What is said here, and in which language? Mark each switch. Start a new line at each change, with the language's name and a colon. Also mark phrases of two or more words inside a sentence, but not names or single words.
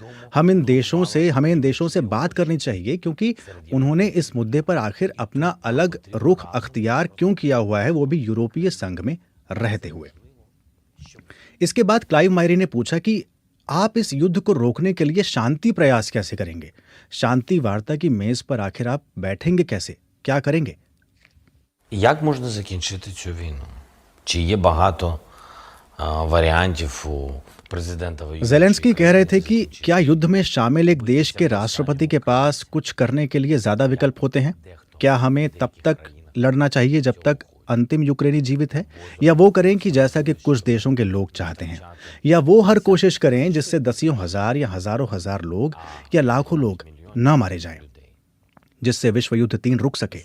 Hindi: हमें इन देशों से बात करनी चाहिए, क्योंकि उन्होंने इस मुद्दे पर आखिर अपना अलग रुख अख्तियार क्यों किया हुआ है, वो भी यूरोपीय संघ में रहते हुए। इसके बाद क्लाइव मायरी ने पूछा कि आप इस युद्ध को रोकने के लिए शांति प्रयास कैसे करेंगे? शांति वार्ता की मेज पर आखिर आप बैठेंगे कैसे, क्या करेंगे?
Ukrainian: Як можна закінчити цю війну? Чи є багато वैरिएंट у президента?
Hindi: ज़ेलेंस्की कह रहे थे कि क्या युद्ध में शामिल एक देश के राष्ट्रपति के पास कुछ करने के लिए ज्यादा विकल्प होते हैं? क्या हमें तब तक लड़ना चाहिए जब तक अंतिम यूक्रेनी जीवित है, या वो करें कि जैसा कि कुछ देशों के लोग चाहते हैं, या वो हर कोशिश करें जिससे दसियों हजार या हजारों हजार लोग या लाखों लोग ना मारे जाएं, जिससे विश्व युद्ध 3 रुक सके?